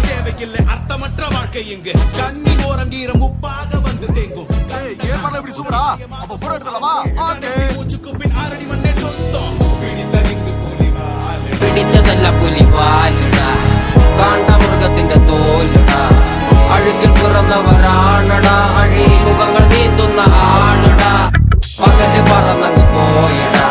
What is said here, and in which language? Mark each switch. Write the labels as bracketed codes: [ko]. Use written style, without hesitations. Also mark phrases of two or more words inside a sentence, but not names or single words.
[ta] தேவையில்லை அர்த்தமற்ற வாழ்க்கை இங்கு கண்ணி ஓரம் ஈரம் உப்பாக வந்து தேங்கும் மூச்சுக்கு பின் ஆரடி மண்ணே சொந்தம் [ml] പിടിച്ചതല്ല പുലിവാലിടാ കാണ്ടാമൃഗത്തിന്റെ തോലിടാ അഴുകിൽ പിറന്നവരാണടാ അഴിമുഖങ്ങൾ നീന്തുന്ന ആണടാ പകല് പറന്നങ്ങ് പോയ